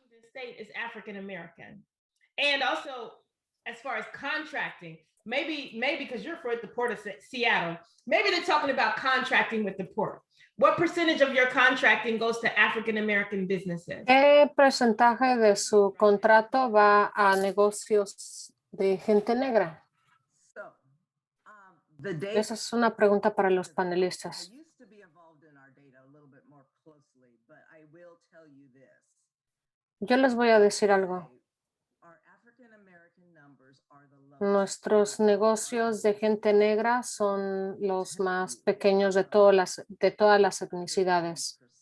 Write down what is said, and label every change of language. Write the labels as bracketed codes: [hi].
[en] State is African American, and also as far as contracting, maybe because you're for the Port of Seattle, maybe they're talking about contracting with the port. What percentage of your contracting goes to African American businesses? [es] ¿Qué porcentaje de su contrato va a negocios de gente negra? [en] So, the data [es] Esa es una pregunta para los [en] I [es] panelistas. [en] used to be involved in our data a little bit more closely, but I will tell you this. [es] Yo les voy a decir algo. [en] Our African American numbers are the lowest. [es] Nuestros negocios de gente negra son los más pequeños de todas las etnicidades.